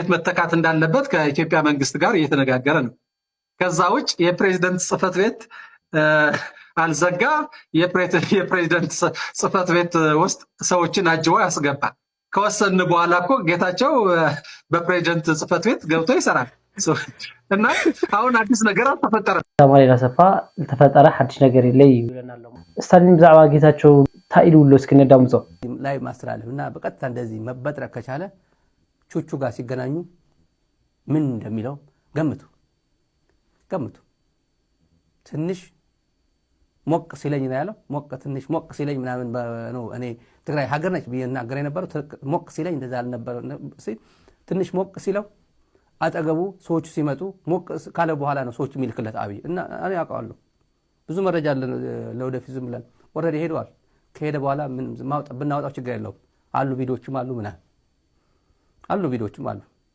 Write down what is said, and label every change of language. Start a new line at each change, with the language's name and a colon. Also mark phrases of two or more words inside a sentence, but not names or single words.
Amharic: መተካት እንዳለበት ከኢትዮጵያ መንግስት ጋር እየተነጋገረ ነው ከዛ ውጭ የፕሬዚዳንት ጽህፈት ቤት አልዘጋ የፕሬዚዳንት ጽህፈት ቤት ውስጥ ሰዎችን አጅቦ ያስገባ ከወሰን በኋላ እኮ ጌታቸው በፕሬዚዳንት ጽህፈት ቤት ገብቶ ይሰራል እና አሁን አዲስ ነገር ተፈጠረ አማኑኤል አሰፋ ተፈጠረ አዲስ ነገር ይለይ ይለናል ስታሊን
Tigrinya: ብዛዕባ ጌታቸው ታይሉሎ እስክነዳምጾ
Amharic: ላይ ማስተላለፍና በቀጥታ እንደዚህ መበጥረቅ ከቻለ ቹቹ ጋር ሲገናኙ ምን እንደሚለው ገምቱ ትንሽ ሞቅ ሲለኝ ነው ያለው ትንሽ ሞቅ ሲለኝ ምናምን ነው እኔ ትግራይ ሀገር ነች ቢናገር የነበረው ሞቅ ሲለኝ እንደዛ አልነበረ ትንሽ ሞቅ ሲለው አጠገቡ ሰዎች ሲመጡ ሞቅ ካለ በኋላ ነው ሰዎች የሚልክለት አብይ እና እኔ አውቃለሁ ብዙ መረጃ ለወደፊት ዝም ብለን ወረደ ሄዷል ከሄደ በኋላ ምን ብናወጣው ችግር የለውም አሉ ቪዲዮዎችም አሉ ቪዲዮዎችም አሉ